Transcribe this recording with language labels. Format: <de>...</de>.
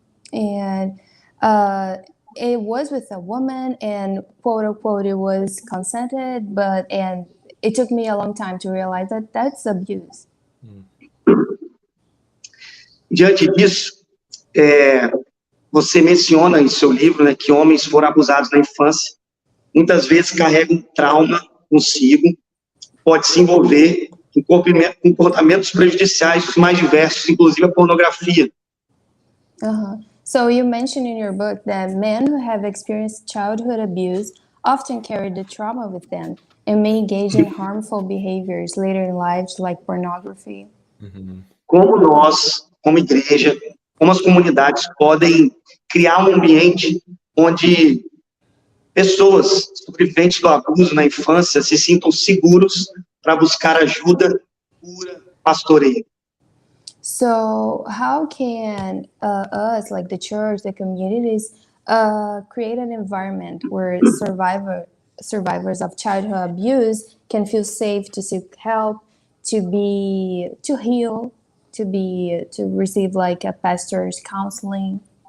<en>And it was with a woman and quote unquote, it was consented, and it took me a long time to realize that that's abuse.</en> <pt>Diante disso, você menciona em seu livro, né, que homens foram abusados na infância, muitas vezes carregam trauma consigo, pode se envolver em comportamentos prejudiciais os mais diversos, inclusive a pornografia.</pt> <en>So you mentioned in your book that men who have experienced childhood abuse often carry the trauma with them and may engage in harmful behaviors later in life, like pornography.</en> <pt>Como nós, como igreja, como as comunidades podem criar um ambiente onde pessoas sobreviventes do abuso na infância se sintam seguros para buscar ajuda, cura, pastoreio.</pt> <en>So how can us, like the church, the communities, create an environment where survivors of childhood abuse can feel safe to seek help, to heal, to receive like a pastor's counseling?</en>